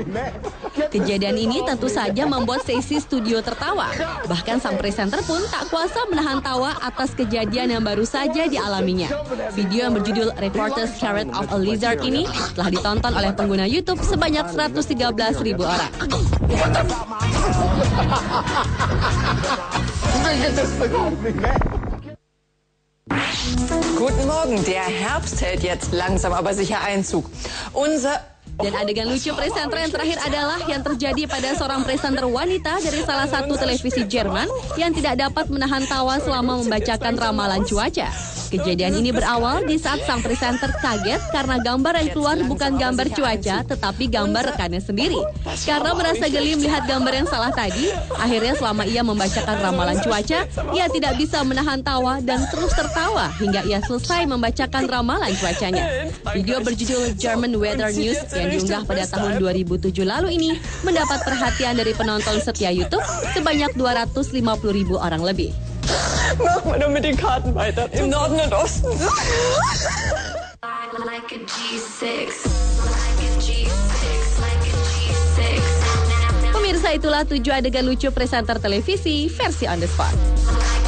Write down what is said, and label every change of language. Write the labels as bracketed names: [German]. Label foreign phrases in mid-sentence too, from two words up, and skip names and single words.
[Indonesian] Kejadian ini tentu saja membuat sesi studio tertawa. Bahkan sang presenter pun tak kuasa menahan tawa atas kejadian yang baru saja dialaminya. Video yang berjudul Reporter Scared of a Lizard ini telah ditonton oleh pengguna YouTube sebanyak 113.000 orang. [German] Guten Morgen, der Herbst hält jetzt langsam aber sicher Einzug. [Indonesian] Dan adegan lucu presenter yang terakhir adalah yang terjadi pada seorang presenter wanita dari salah satu televisi Jerman yang tidak dapat menahan tawa selama membacakan ramalan cuaca. Kejadian ini berawal di saat sang presenter kaget karena gambar yang keluar bukan gambar cuaca tetapi gambar rekannya sendiri. Karena merasa geli melihat gambar yang salah tadi, akhirnya selama ia membacakan ramalan cuaca, ia tidak bisa menahan tawa dan terus tertawa hingga ia selesai membacakan ramalan cuacanya. Video berjudul German Weather News yang diunggah pada tahun 2007 lalu ini mendapat perhatian dari penonton setia YouTube sebanyak 250.000 orang lebih. [German] Mach mal nur mit den Karten weiter. Im Norden und Osten. [English] Like a G6, like a G6, like a G6. [Indonesian] Pemirsa, itulah 7 adegan lucu presenter televisi versi [English] on the spot.